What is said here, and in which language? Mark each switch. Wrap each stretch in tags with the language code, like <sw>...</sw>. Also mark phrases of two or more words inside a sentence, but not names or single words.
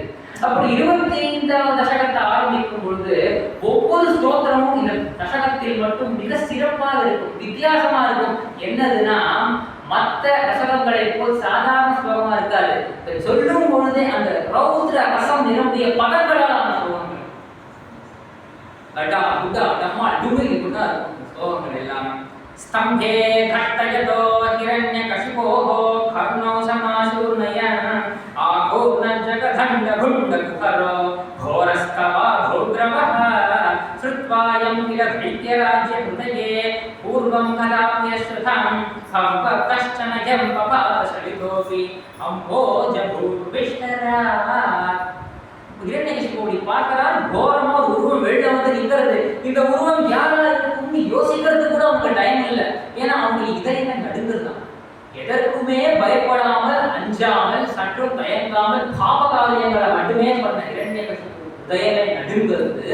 <ta>அப்படி 25வது தசகத்தை ஆரம்பிக்கும் பொழுது ஒவ்வொரு ஸ்தோத்திரமும் இந்த தசகத்தில் மட்டும் மிக சிறப்பாக இருக்கும், வித்தியாசமா இருக்கும். என்னதுன்னா மற்ற தசகங்களை போல் சாதாரண ஸ்லோகமா இருக்காது. சொல்லும் பொழுதே அந்த ரௌத்ர ரசம் நிரம்பிய பதங்களால் ஸ்லோகங்கள் கடா குடா டம்மா டுமி இப்படிதான் இருக்கும் ஸ்லோகங்கள் எல்லாமே.</ta> <sa>स्तंभे घट्टयतो हिरण्यकशिपोः कर्णौ समाशूर्णयन् आघूर्णजगदण्डभुण्डकुहरो घोरस्तवाघोग्रवः श्रुत्वायं किल दैत्यराज्यहृदये पूर्वं कदाप्यश्रुतं कश्चन जम्पपातशलितोऽपि अम्भोजभूर्विष्टरात्.</sa> <ta>இரண்யகசிபுவை பார்க்கிறார். கோரமா ஒரு உருவம் வெளில வந்து நிற்கிறது. இந்த உருவம் யாரா இருக்கும்னு யோசிக்கிறது கூட அவங்க டைம் இல்லை. ஏன்னா அவங்களுக்கு இதயமே நடுங்குறதுதான். எதற்குமே பயப்படாமல், அஞ்சாமல், சற்றும் தயங்காமல் பாப காரியங்களை மட்டுமே பண்ண இரண்யகசிபு இதயமே நடுங்கிறது.</ta>